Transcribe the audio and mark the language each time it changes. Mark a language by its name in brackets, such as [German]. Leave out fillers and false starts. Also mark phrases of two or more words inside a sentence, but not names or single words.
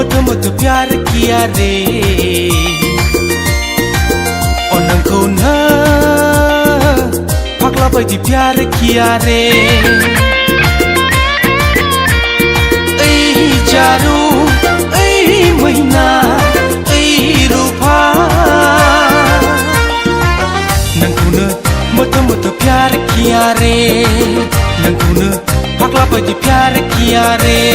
[Hindi] मत प्यार किया रे [Bodo] नोंखौ फाग्ला बायदि [Hindi] प्यार किया रे [Bodo] ओइ जारु ओइ मैना ओइ रूपा नोंखौनो [Hindi] मत प्यार किया रे [Bodo] नोंखौनो फाग्ला बायदि [Hindi] प्यार किया रे